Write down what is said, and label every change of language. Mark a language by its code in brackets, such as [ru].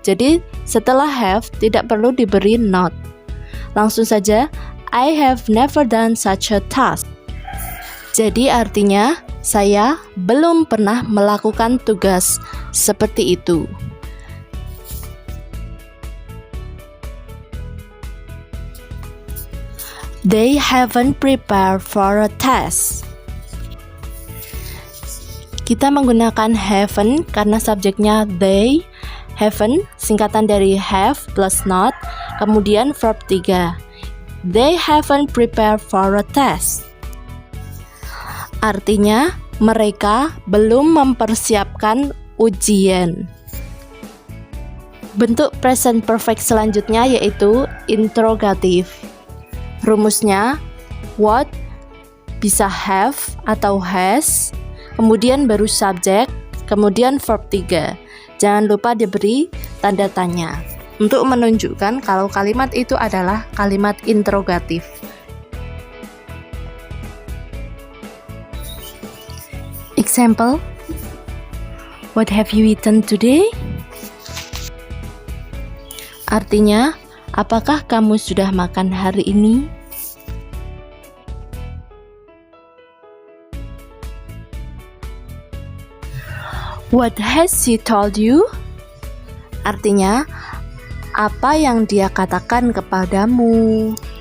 [id] Jadi setelah have tidak perlu diberi not. Langsung saja [en] I have never done such a task. [id] Jadi artinya saya belum pernah melakukan tugas seperti itu. [en] They haven't prepared for a test. [id] Kita menggunakan haven't karena subjeknya they, haven't singkatan dari have plus not, kemudian verb 3. [en] They haven't prepared for a test. [id] Artinya mereka belum mempersiapkan ujian. Bentuk present perfect selanjutnya yaitu interrogatif. Rumusnya what bisa have atau has, kemudian baru subjek, kemudian verb 3. Jangan lupa diberi tanda tanya untuk menunjukkan kalau kalimat itu adalah kalimat interrogatif. [en] Example: What have you eaten today? [id] Artinya, apakah kamu sudah makan hari ini? [en] What has he told you? [id] Artinya, apa yang dia katakan kepadamu?